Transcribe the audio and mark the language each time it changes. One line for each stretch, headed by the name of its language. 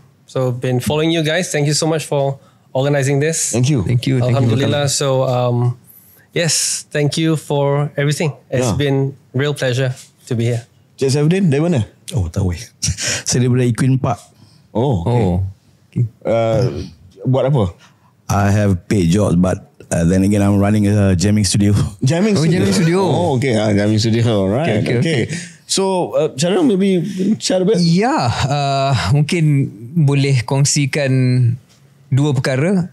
English: So been following you guys. Thank you so much for organizing this. Thank you.
Arabic: Alhamdulillah.
English: So yes, thank you for everything. It's been real pleasure to be here.
Malay: Cik Saifuddin, dari mana? Tahu. Saya daripada Equine Park. Okay. Buat apa?
English: I have paid jobs, but then again I'm running a jamming studio. Jamming studio. Okay. Jamming studio. Alright. Okay. So, Syaril, maybe share a bit?
Malay: Mungkin boleh kongsikan 2 perkara.